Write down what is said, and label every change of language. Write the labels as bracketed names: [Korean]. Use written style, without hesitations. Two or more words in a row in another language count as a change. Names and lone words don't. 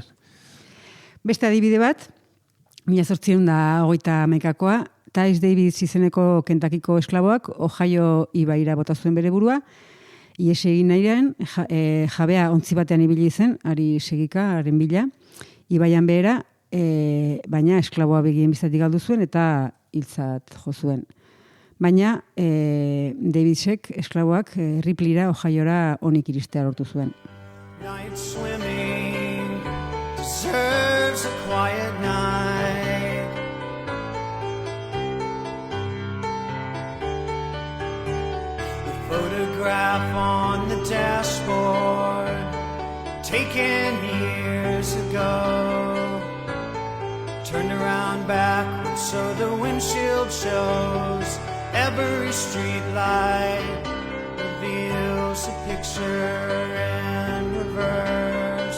[Basque] Beste adibide bat, 1830koa, Tyce Davis izeneko Kentakiko esklaboak Ohio ibaira bota zuen bere burua, ies egin nahiren, jabea ontzi batean ibili zen, ari segika, haren bila, ibaian behera, baina esklaboa begien bizatik galdu zuen eta hiltzat jo zuen. Baina Davisek esklaboak Ripleyra, Ohiora onik iristea lortu zuen. [English] Night swimming deserves a quiet night. The photograph on the dashboard taken years ago turned around backwards so the windshield shows every street light reveals a picture in reverse.